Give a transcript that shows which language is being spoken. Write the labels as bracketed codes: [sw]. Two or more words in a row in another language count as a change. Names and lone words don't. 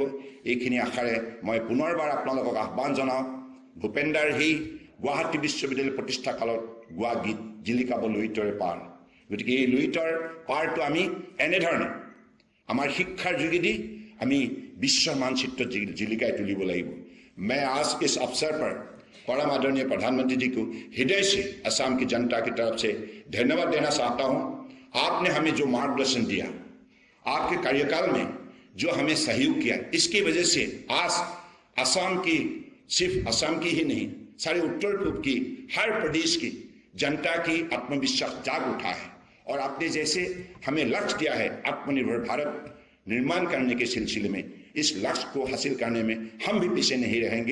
[as] এইখিনি আশাৰে মই পুনৰবাৰ আপোনালোকক আহ্বান জনাওঁ। ভূপেন্দাৰ সেই গুৱাহাটী বিশ্ববিদ্যালয় প্ৰতিষ্ঠা কালত গোৱা গীত জিলিকাব লুইতৰে পাৰ। গতিকে এই লুইতৰ পাৰটো আমি এনেধৰণে আমাৰ শিক্ষাৰ যোগেদি আমি বিশ্বৰ মানচিত্ৰ জিলিকাই তুলিব লাগিব। [hi] मैं आज इस अवसर पर परम आदरणीय प्रधानमंत्री जी को हृदय से असम की जनता की तरफ से धन्यवाद देना चाहता हूं। आपने हमें जो मार्गदर्शन दिया, आपके कार्यकाल में जो हमें सहयोग किया, इसकी वजह से आज असम की, सिर्फ असम की ही नहीं, सारे उत्तर पूर्व की, हर प्रदेश की जनता की आत्मविश्वास जाग उठा है और आपने जैसे हमें लक्ष्य दिया है आत्मनिर्भर भारत निर्माण करने के सिलसिले में, इस लक्ष्य को हासिल करने में हम भी पीछे नहीं रहेंगे।